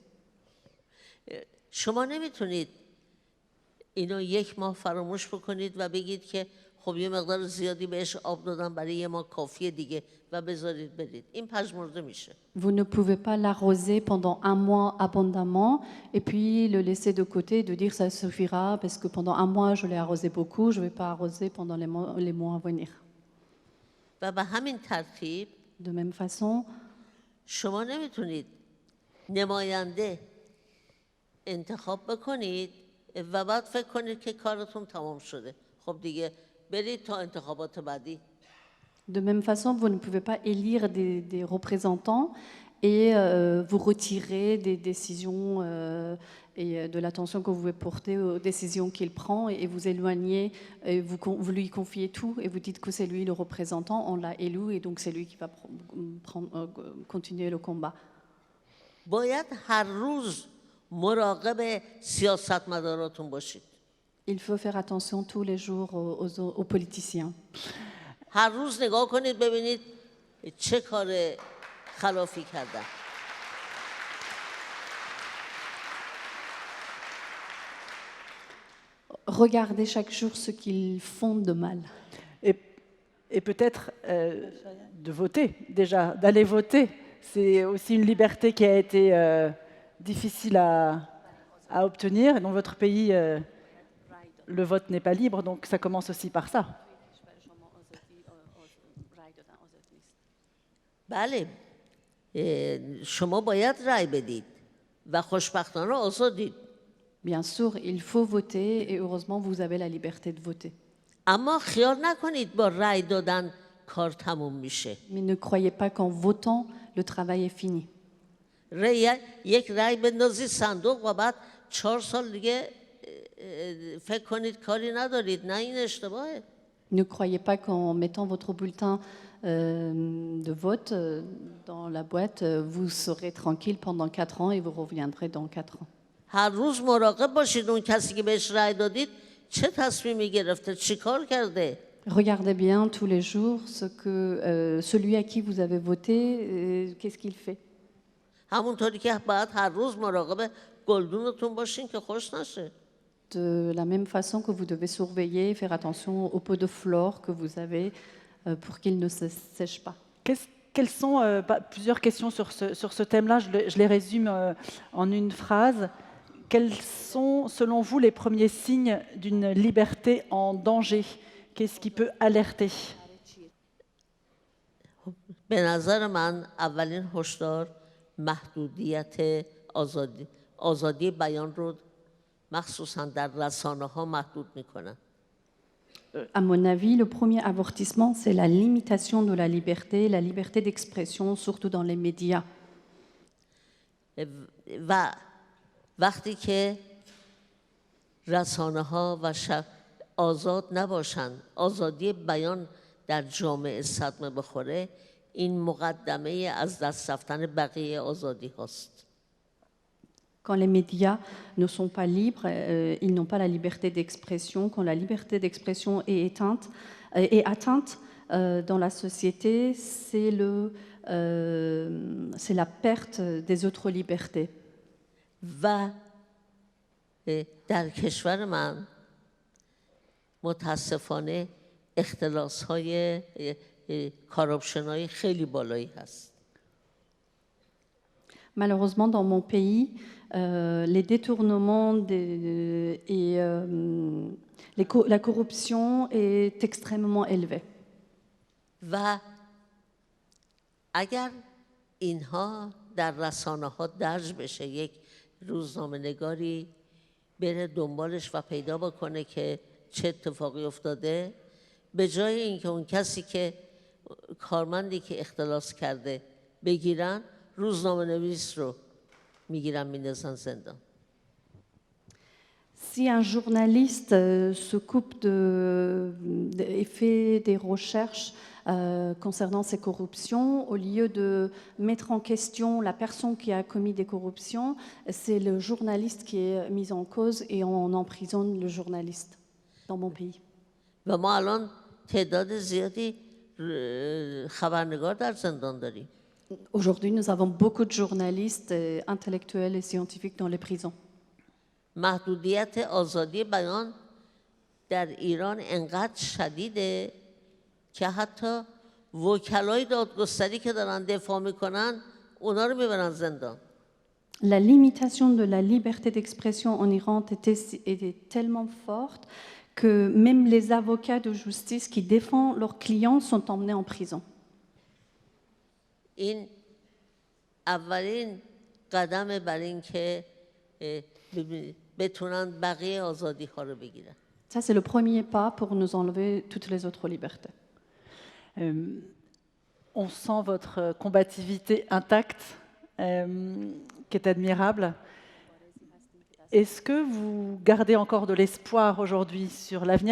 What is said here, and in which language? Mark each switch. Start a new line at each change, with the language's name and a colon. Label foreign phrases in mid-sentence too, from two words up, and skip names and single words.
Persian: شما نمیتونید اینو یک ماه فراموش بکنید و بگید که خب یه مقدار زیادی بهش آب دادم برای یه ماه کافیه دیگه و بذارید برید. این پژمرده میشه.
French: Vous ne pouvez pas l'arroser pendant un mois abondamment et puis le laisser de côté et de dire ça suffira parce que pendant un mois je l'ai arrosé beaucoup, je ne vais pas arroser pendant les mois à venir.
Persian: و به همین ترتیب
French: De même façon,
Persian: شما نمیتونید نماینده انتخاب بکنید و بعد فکر کنید که کارتون تمام شده. خب دیگه برید تا انتخابات بعدی.
French: de même façon, vous ne pouvez pas élire des représentants et vous retirer des décisions et de l'attention que vous pouvez porter aux décisions qu'il prend et vous éloigner, et vous lui confiez tout et vous dites que c'est lui le représentant, on l'a élu et donc c'est lui qui va continuer le combat.
Persian: باید هر روز مراقب سیاستمداراتون باشید.
French: Il faut faire attention tous les jours aux politiciens.
Persian: هر روز نگاه کنید ببینید چه کار خلافی کردن.
French: Regardez chaque jour ce qu'ils font de mal. Et peut-être de voter, déjà, d'aller voter. C'est aussi une liberté qui a été difficile à obtenir. Et dans votre pays, le vote n'est pas libre, donc ça commence aussi par ça.
Persian: بله شما باید رأی بدید و خوشبختانه آزادید.
French: Bien sûr, il faut voter et heureusement vous avez la liberté de voter.
Persian: اما خیال نکنید با رأی دادن کار تموم میشه.
French: Mais ne croyez pas qu'en votant, le travail est fini.
Persian: یک رأی بندازید صندوق و بعد 4 سال دیگه فکر کنید کاری ندارید. نه این اشتباهه.
French: Ne croyez pas qu'en mettant votre bulletin de vote dans la boîte, vous serez tranquille pendant 4 ans et vous reviendrez dans 4 ans.
Persian: هر روز مراقب باشید اون کسی که بهش رأی دادید چه تصمیمی گرفته، چی کار کرده.
French: Regardez bien tous les jours celui à qui vous avez voté, qu'est-ce qu'il fait.
Persian: همونطوری که باید هر روز مراقب گلدونتون باشین که خوش نشه.
French: De la même façon que vous devez surveiller, faire attention aux pots de flore que vous avez pour qu'ils ne se sèchent pas. Quelles sont plusieurs questions sur ce thème-là, je les résume en une phrase. Quels sont, selon vous, les premiers signes d'une liberté en danger? Qu'est-ce qui peut alerter?
Persian: به نظر من اولین هشدار محدودیت آزادی بیان رو مخصوصا در رسانه‌ها محدود میکنن.
French: À mon avis, le premier avertissement, c'est la limitation de la liberté d'expression, surtout dans les médias.
Persian: و وقتی که رسانه‌ها و آزاد نباشن، آزادی بیان در جامعه صدمه بخوره، این مقدمه از دست رفتن بقیه آزادی هاست.
French: Quand les médias ne sont pas libres, ils n'ont pas la liberté d'expression. Quand la liberté d'expression est atteinte dans la société, c'est la perte des autres libertés.
Persian: و در کشور من متاسفانه اختلاس‌های کارابشن‌های خیلی بالایی هست.
French: Malheureusement, dans mon pays, les détournements et la corruption est extrêmement élevée.
Persian: و اگر اینها در رسانه‌ها درج بشه، یک روزنامه‌نگاری بره دنبالش و پیدا بکنه که چه اتفاقی افتاده، به جای اینکه اون کسی که کارمندی که اختلاس کرده بگیرن، روزنامه‌نویس رو میگیرن میندازن زندان.
French: Si un journaliste se coupe et fait des recherches concernant ces corruptions. Au lieu de mettre en question la personne qui a commis des corruptions, c'est le journaliste qui est mis en cause et on emprisonne le journaliste dans mon pays.
Persian: و ما الان تعداد زیادی خبرنگار در زندان داریم.
French: Aujourd'hui, nous avons beaucoup de journalistes, intellectuels et scientifiques dans les prisons.
Persian: محدودیت آزادی بیان در ایران انقدر شدیده که حتی وکلای دادگستری که دارن دفاع میکنن اونا رو میبرن زندان.
French: La limitation de la liberté d'expression en Iran était tellement forte que même les avocats de justice qui défendent leurs clients sont emmenés en prison.
Persian: این اولین قدم بر این که بتونن بقیه آزادی ها رو بگیرن.
French: Ça, c'est le premier pas pour nous enlever toutes les autres libertés. On sent votre combativité intacte, qui est admirable. Est-ce que vous gardez encore de l'espoir aujourd'hui sur l'avenir?